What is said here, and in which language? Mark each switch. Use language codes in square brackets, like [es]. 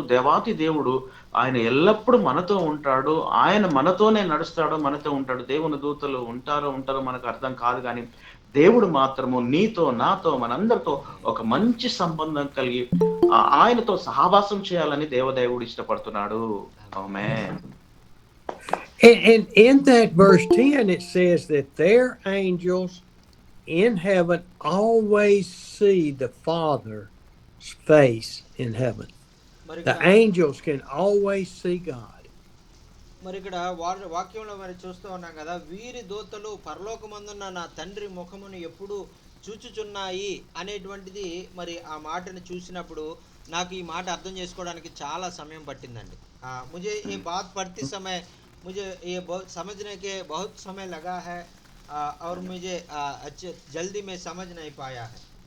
[te] దేవాతి దేవుడు ఆయన ఎల్లప్పుడూ మనతో ఉంటాడు. ఆయన మనతోనే నడుస్తాడు, మనతో ఉంటాడు. దేవుని దూతలు ఉంటారో మనకు అర్థం కాదు కానీ దేవుడు మాత్రము నీతో నాతో మనందరితో ఒక మంచి సంబంధం కలిగి ఆయనతో సహవాసం చేయాలని దేవదేవుడు ఇష్టపడుతున్నాడు. ఆమేన్. [en] And in that verse 10 it says that their angels in heaven always see the Father's face in heaven. [te] మరి [en] The [te] ఇక్కడ [en] angels can always see God. [te] మరి ఇక్కడ వాక్యంలో మరి చూస్తూ ఉన్నాం కదా, వీరి దూతలు పరలోకమందున్న నా తండ్రి ముఖమును ఎప్పుడు చూచుచున్నాయి అనేటువంటిది. మరి ఆ మాటను చూసినప్పుడు నాకు ఈ మాట అర్థం చేసుకోవడానికి చాలా సమయం పట్టిందండి. [hi] मुझे ये बात पढ़ते समय मुझे ये बहुत समझने के बहुत समय लगा है, और मुझे अच्छे जल्दी में समझ नहीं पाया है.